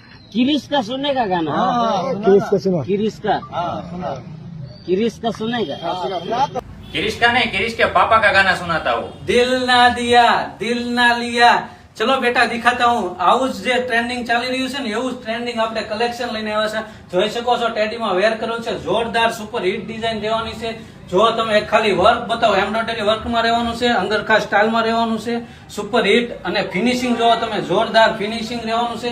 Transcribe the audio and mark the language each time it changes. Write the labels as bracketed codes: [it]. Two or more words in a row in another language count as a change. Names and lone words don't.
[hi] किरिश का सुनेगा गाना? किरिश का सुना। किरिश का सुनेगा? किरिश का नहीं, किरिश के पापा का गाना सुनाता हूँ। दिल ना दिया दिल ना लिया। [gu] ચલો બેટા દેખાતા હું આવું જ જે ટ્રેન્ડિંગ ચાલી રહ્યું છે ને એવું જ ટ્રેન્ડિંગ આપણે કલેક્શન લઈને આવ્યા છે। જોઈ શકો છો ટેડીમાં વેર કર્યું છે, જોરદાર [en] super hit [gu] ડિઝાઇન દેવાની છે। જો તમે ખાલી વર્ક બતાવો, એમ્બ્રોઇડરી વર્કમાં રહેવાનું છે, અંગરખા સ્ટાઇલમાં રહેવાનું છે, [en] super hit [gu] અને ફિનિશિંગ જો તમે જોરદાર ફિનિશિંગ રહેવાનું છે।